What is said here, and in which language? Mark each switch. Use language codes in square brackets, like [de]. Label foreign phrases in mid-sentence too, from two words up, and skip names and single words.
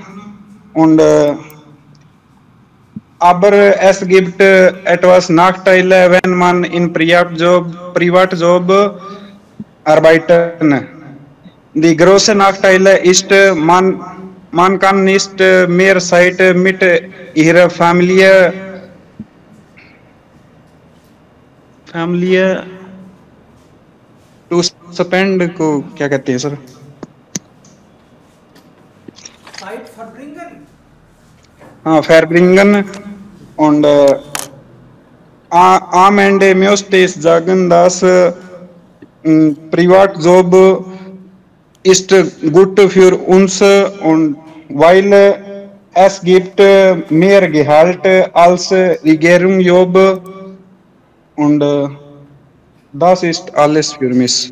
[de] Und aber es gibt etwas Nachteile, wenn man in Privatjob arbeitet. Die große Nachteile ist, man kann nicht mehr Zeit mit ihrer Familie [en] to spend [hi] को क्या कहते हैं सर? [de] Zeit verbringen. हाँ, verbringen und am Ende möchte ich sagen, dass Privatjob ist gut für uns und weil es gibt mehr Gehalt als Regierungsjob und das ist alles für mich.